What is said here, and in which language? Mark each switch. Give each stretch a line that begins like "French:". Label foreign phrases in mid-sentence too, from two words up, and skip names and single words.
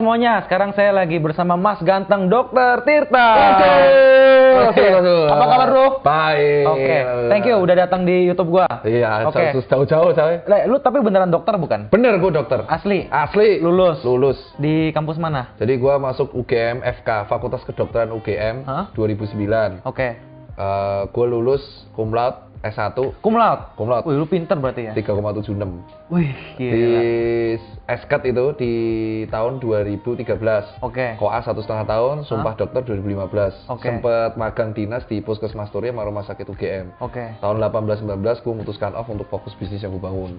Indonesian: Semuanya, sekarang saya lagi bersama Mas Ganteng Dokter Tirta. Oke. Apa kabar bro? Baik. Oke,
English: thank you
Indonesian: udah datang di YouTube gua. Iya, Oke. jauh-jauh coy. Lu tapi beneran dokter bukan? Bener gua dokter. Asli? Asli. Lulus? Di kampus mana? Jadi gua masuk UGM FK, Fakultas Kedokteran UGM 2009. Oke. Gua lulus
Latin: cum laude
Indonesian: S1.
Latin: Cum laude? Cum laude.
Indonesian: Wih, lu pinter berarti ya? 3,76. Wih, Di gila. SKET itu di tahun 2013. Oke. Koas 1,5 tahun, sumpah dokter 2015. Oke. Sempet magang dinas di Puskesmas Turi sama Rumah Sakit UGM. Oke. Tahun 18-19 gue memutuskan off untuk fokus bisnis yang gue bangun.